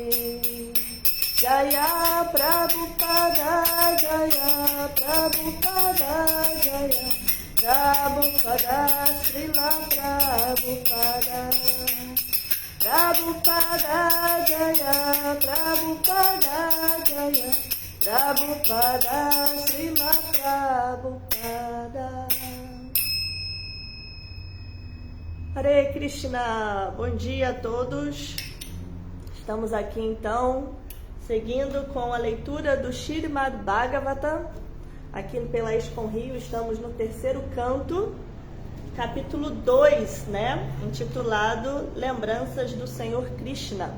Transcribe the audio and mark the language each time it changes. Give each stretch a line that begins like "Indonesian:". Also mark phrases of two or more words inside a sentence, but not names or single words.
Sanskrit: जय प्रभुपाद जय प्रभुपाद जय प्रभुपाद श्रील प्रभुपाद प्रभुपाद जय प्रभुपाद जय प्रभुपाद श्रील प्रभुपाद. हरे कृष्ण,
Portuguese: bom dia a todos. Estamos aqui então, seguindo com a leitura do Śrīmad Bhagavatam. Aqui pela ISKCON Rio, estamos no terceiro canto, capítulo 2, né? Intitulado Lembranças do Senhor Krishna.